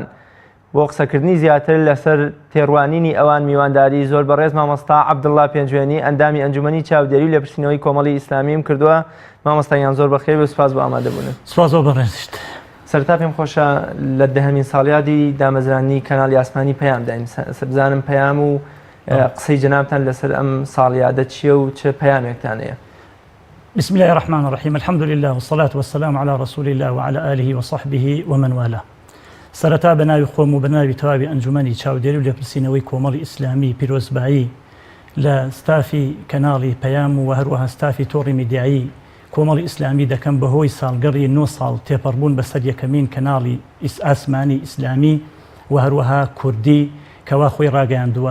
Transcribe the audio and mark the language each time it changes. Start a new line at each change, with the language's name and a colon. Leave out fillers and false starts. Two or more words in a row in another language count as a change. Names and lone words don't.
Central Kurdish: بۆ قسەکردنی زیاتر لەسەر تێڕوانینی ئەوان میوانداری زۆر بەڕێز مامۆستا عەبدوڵڵا پێنجوێنی ئەندامی ئەنجومەنی چاودێری و لێپرسینەوەی کۆمەڵی ئیسلامیم کردووە. مامۆستایان زۆر بەخێر و سوپاس بۆ ئامادەبوونن. سوپاس بۆ بەڕێزیت. سەرتا پێم خۆشە لە دەهەمین ساڵیادی دامەزرانی کەناڵی ئاسمانی پەیام داین بزانم پەیام و قسەی جەنابتان لەسەر ئەم ساڵیادە چییە و چه پەیامێکتان هەیە؟
Arabic: بسم الله الرحمن الرحيم الحمد لله والصلاة والسلام على رسول الله وعلى آله وصحبه ومن والاه.
Central Kurdish: سەرەتا بەناوی خۆم و بەناوی تەواوی ئەنجومەنی چاودێری و لێپرسینەوەی کۆمەڵی ئیسلامی پیرۆزبایی لە ستافی کەناڵی پەیام و هەروەها ستافی تۆڕی میدیایی کۆمەڵی ئیسلامی دەکەم بەهۆی ساڵگەڕی 9 ساڵ تێپەڕبوون بەسەر یەکەمین کەناڵی ئاسمانی ئیسلامی و هەروەها کوردی کەوا خۆی ڕاگەیاندووە.